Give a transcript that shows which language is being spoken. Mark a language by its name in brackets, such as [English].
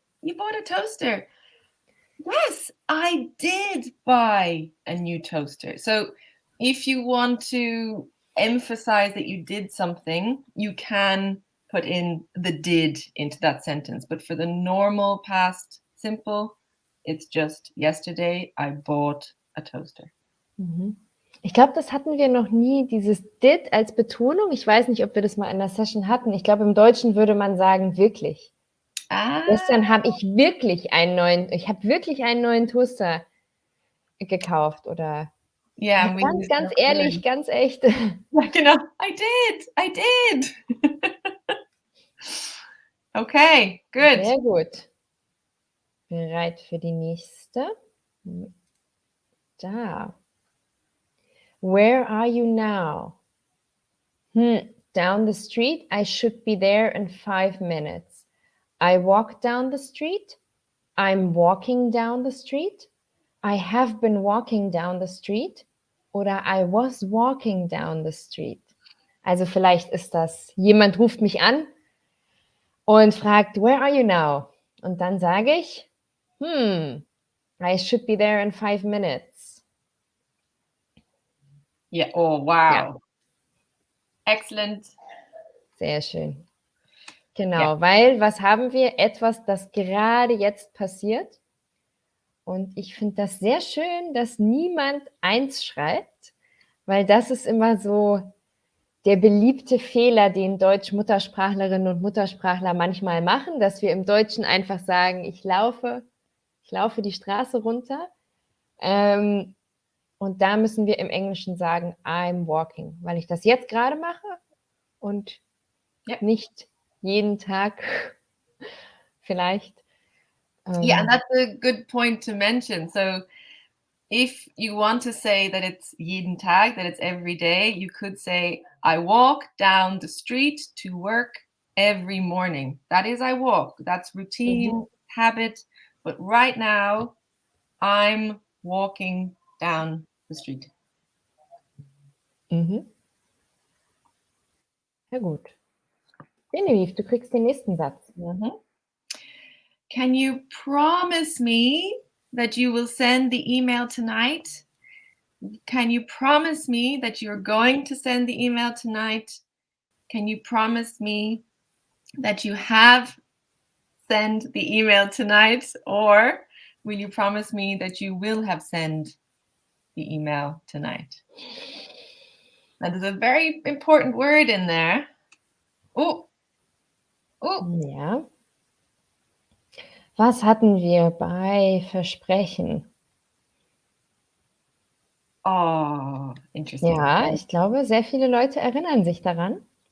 [English] You bought a toaster? Yes, I did buy a new toaster. So if you want to emphasize that you did something, you can put in the did into that sentence. But for the normal past simple, it's just yesterday I bought a toaster. [German] Ich glaube, das hatten wir noch nie, dieses did als Betonung. Ich weiß nicht, ob wir das mal in der Session hatten. Ich glaube, im Deutschen würde man sagen, wirklich. Gestern habe ich wirklich einen neuen Toaster gekauft oder ganz ehrlich, ganz echt. Ja, genau. [English] I did. Okay, good. [German] Sehr gut. Bereit für die nächste? Da. [English] Where are you now? Down the street. I should be there in 5 minutes. I walk down the street. I'm walking down the street. I have been walking down the street. Oder I was walking down the street. [German] Also vielleicht ist das, jemand ruft mich an und fragt, [English] where are you now? [German] Und dann sage ich, [English] I should be there in 5 minutes. Yeah, oh, wow. Ja. Excellent. [German] Sehr schön. Genau, weil was haben wir? Etwas, das gerade jetzt passiert. Und ich finde das sehr schön, dass niemand 1 schreibt, weil das ist immer so der beliebte Fehler, den Deutsch-Muttersprachlerinnen und Muttersprachler manchmal machen, dass wir im Deutschen einfach sagen, ich laufe die Straße runter. Und da müssen wir im Englischen sagen, [English] I'm walking, [German] weil ich das jetzt gerade mache und nicht jeden Tag vielleicht. [English] Yeah, and that's a good point to mention. So if you want to say that it's [German] jeden Tag, [English] that it's every day, you could say, I walk down the street to work every morning. That is I walk. That's routine, habit. but right now I'm walking down the street. Mhm. [German] Sehr gut. Genevieve, du kriegst den nächsten Satz. Mhm. [English] Can you promise me that you will send the email tonight? Can you promise me that you're going to send the email tonight? Can you promise me that you have sent the email tonight? Or will you promise me that you will have sent the email tonight? Now, there's a very important word in there. Oh. [German] Ja. Was hatten wir bei Versprechen? [English] Oh, interesting. [German] Ja, ich glaube, sehr viele Leute erinnern sich daran.